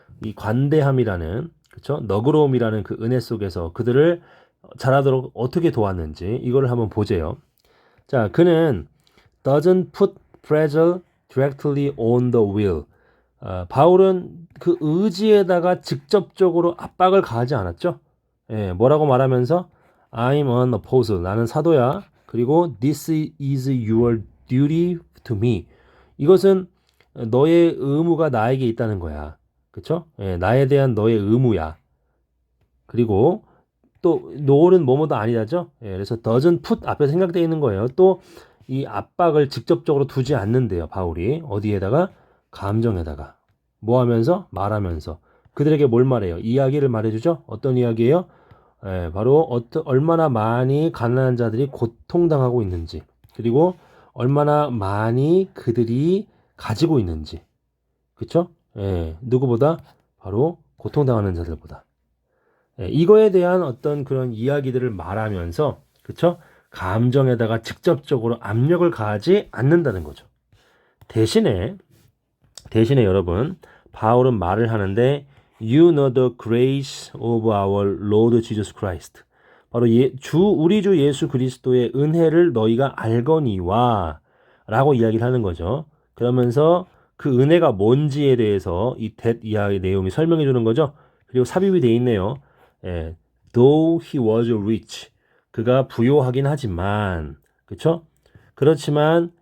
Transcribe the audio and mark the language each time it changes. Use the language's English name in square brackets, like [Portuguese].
[Korean] 이 관대함이라는, 그쵸? 너그러움이라는 그 은혜 속에서 그들을 자라도록 어떻게 도왔는지 이거를 한번 보세요. 자, 그는 [English] doesn't put pressure directly on the will. [Korean] 바울은 그 의지에다가 직접적으로 압박을 가하지 않았죠. 예, 뭐라고 말하면서 [English] I'm an apostle. [Korean] 나는 사도야. 그리고 [English] this is your duty to me. [Korean] 이것은 너의 의무가 나에게 있다는 거야. 그쵸? 예, 나에 대한 너의 의무야. 그리고 또 no는 뭐뭐도 아니다죠. 예, 그래서 [English] doesn't put [Korean] 앞에 생각되어 있는 거예요. 또 이 압박을 직접적으로 두지 않는데요. 바울이 어디에다가? 감정에다가. 뭐 하면서? 말하면서. 그들에게 뭘 말해요? 이야기를 말해주죠. 어떤 이야기예요? 예, 바로 얼마나 많이 가난한 자들이 고통당하고 있는지, 그리고 얼마나 많이 그들이 가지고 있는지, 그쵸? 예, 누구보다? 바로 고통당하는 자들보다. 예, 이거에 대한 어떤 그런 이야기들을 말하면서, 그쵸? 감정에다가 직접적으로 압력을 가하지 않는다는 거죠. 대신에 여러분, 바울은 말을 하는데 [English] You know the grace of our Lord Jesus Christ. [Korean] 바로 우리 주 예수 그리스도의 은혜를 너희가 알거니와 라고 이야기를 하는 거죠. 그러면서 그 은혜가 뭔지에 대해서 이 이하의 내용이 설명해 주는 거죠. 그리고 삽입이 돼 있네요. 예, [English] Though he was rich. [Korean] 그가 부요하긴 하지만, 그쵸? 그렇지만